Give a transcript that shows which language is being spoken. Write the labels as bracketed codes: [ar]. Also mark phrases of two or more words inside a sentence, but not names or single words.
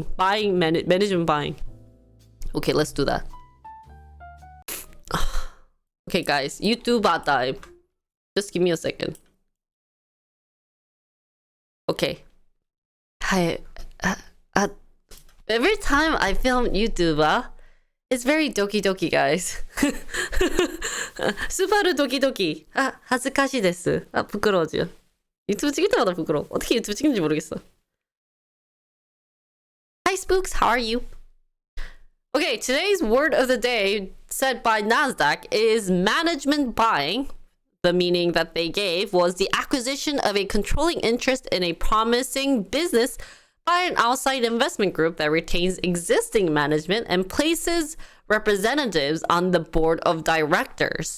[en] Management buying. Okay, let's do that. Okay, guys, YouTube time. Just give me a second. Okay. Every time I film YouTube, it's very [ja] ドキドキ, [en] guys. [ja] 스바루 ドキドキ. 아, 恥ずかしいです. [ko] 아, 부끄러워져. 유튜브 찍을 때마다 부끄러워. 어떻게 유튜브 찍는지 모르겠어. [en] Hi, Spooks. How are you? Okay, today's word of the day said by Nasdaq is management buying. The meaning that they gave was the acquisition of a controlling interest in a promising business by an outside investment group that retains existing management and places representatives on the board of directors.